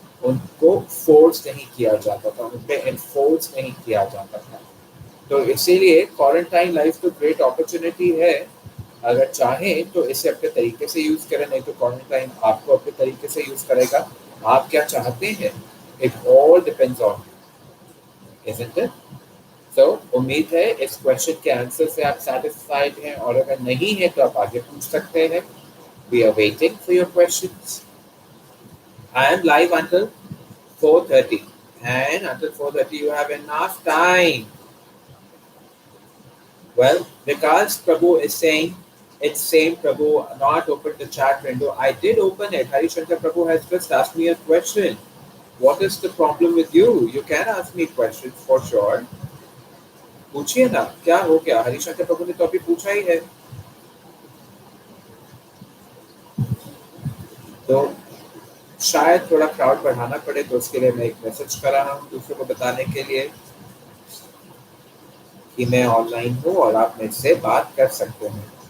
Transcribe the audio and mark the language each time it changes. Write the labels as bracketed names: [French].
[Hindi] उनको फोर्स नहीं किया जाता था, उन पे एनफोर्स नहीं किया जाता था. तो इसीलिए क्वारंटाइन लाइफ तो ग्रेट अपॉर्चुनिटी है. अगर चाहें तो इसे अपने तरीके से यूज करें, नहीं तो क्वारंटाइन आपको अपने तरीके से यूज करेगा. आप क्या चाहते हैं? [English] It all depends on you, isn't it? [Hindi] So उम्मीद है इस क्वेश्चन के आंसर से आप satisfied हैं, और अगर नहीं है तो आप आगे पूछ सकते हैं. [English] We are waiting for your questions. I am live until 4:30, and until 4:30 you have enough time. Well, because Prabhu is saying it's same Prabhu not open the chat window. I did open it. Hari Shankar Prabhu has just asked me a question. What is the problem with you? You can ask me questions for sure. [Hindi] पूछिए ना, क्या हो गया? हरिशंकर प्रभु ने तो अभी पूछा ही है. तो शायद थोड़ा क्राउड बढ़ाना पड़े, तो उसके लिए मैं एक मैसेज कर रहा हूँ दूसरों को बताने के लिए कि मैं ऑनलाइन हूँ और आप मुझसे बात कर सकते हैं.